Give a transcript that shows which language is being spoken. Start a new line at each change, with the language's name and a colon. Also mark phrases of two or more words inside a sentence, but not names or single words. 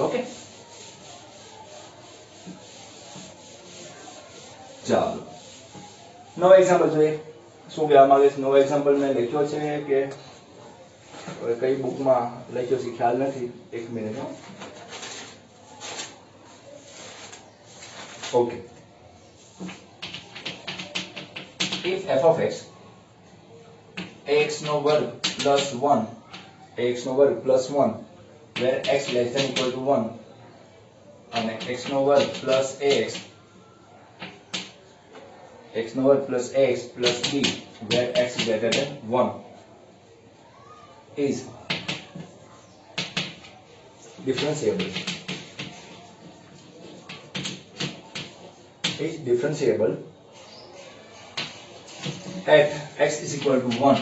Gujarati: ઓકે, ચાલો નવો એક્ઝામ્પલ જોઈએ શું કહેવા માંગે છે. નવો એક્ઝામ્પલ મેં લખ્યો છે કે હવે કઈ બુકમાં લખ્યો છે ખ્યાલ નથી, એક મિનિટ. ઓકે,
English: if f of x ax
Gujarati: નો વર્ગ
English: plus 1 ax
Gujarati: નો વર્ગ
English: plus 1 where x less than equal to 1 અને x
Gujarati: નો વર્ગ
English: plus ax x
Gujarati: નો વર્ગ
English: plus ax plus b where x is greater than 1 is differentiable. Is differentiable at x is equal to 1.